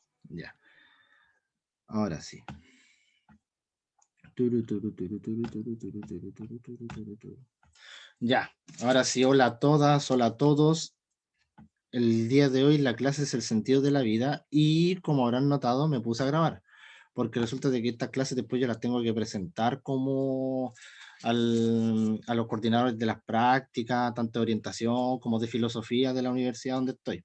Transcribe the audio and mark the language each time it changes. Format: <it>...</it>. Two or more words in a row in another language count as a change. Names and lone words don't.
<es>Ya, ahora sí. Turu, turu, turu, turu, turu, turu, turu, turu, turu, turu, turu. Ya, ahora sí, hola a todas, hola a todos. El día de hoy la clase es el sentido de la vida y como habrán notado me puse a grabar, porque resulta de que estas clases después yo las tengo que presentar como a los coordinadores de las prácticas, tanto de orientación como de filosofía de la universidad donde estoy.</es>